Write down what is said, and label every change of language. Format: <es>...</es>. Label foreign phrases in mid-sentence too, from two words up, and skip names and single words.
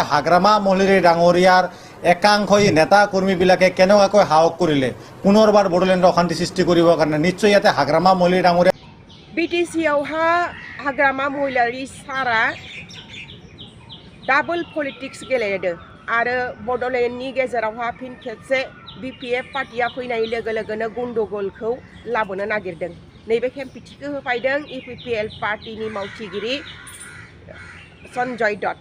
<as>হাগ্ৰামা মহলিৰী ডাঙৰীয়াৰ একাংশই নেতা কৰ্মীবিলাকে কেনেকুৱাকৈ সাহস কৰিলে পুনৰবাৰ বড়োলেণ্ডৰ অশান্তি সৃষ্টি কৰিবৰ কাৰণে। নিশ্চয় ইয়াতে হাগ্ৰামা মহলিৰী ডাঙৰীয়া</as> <brx>BTC-आवहा हाग्रामा महिलारि सारा</brx> <en>double politics</en> <brx>गेलेदों आरो बड'लेण्डनि गेजेरावहा फिन खेबसे BPF पार्टिया फैनाय लोगो लोगोनो गन्दगलखौ लाबोनो नागिरदों। नैबे खेमफिथिखौ होफायदों EPPL पार्टिनि मावथिगिरि सन्जय दत्त।</brx>